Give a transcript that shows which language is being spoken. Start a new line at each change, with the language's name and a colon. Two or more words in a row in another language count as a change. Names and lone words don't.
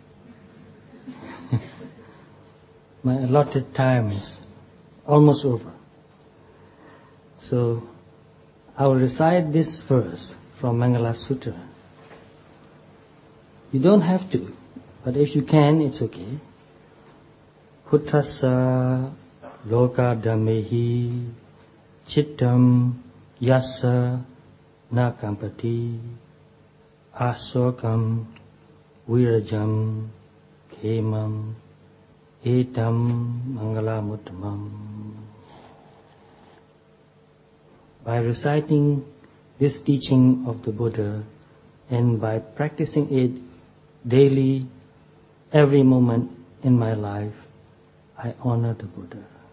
English: My allotted time is almost over. So, I will recite this verse from Mangala Sutta. You don't have to, but if you can, it's okay.
Pali: Puttasa loka dhamehi chittam yassa nakampati asokam virajam khemam etam mangalamuttamam.
English: By reciting this teaching of the Buddha and by practicing it daily, every moment in my life, I honor the Buddha.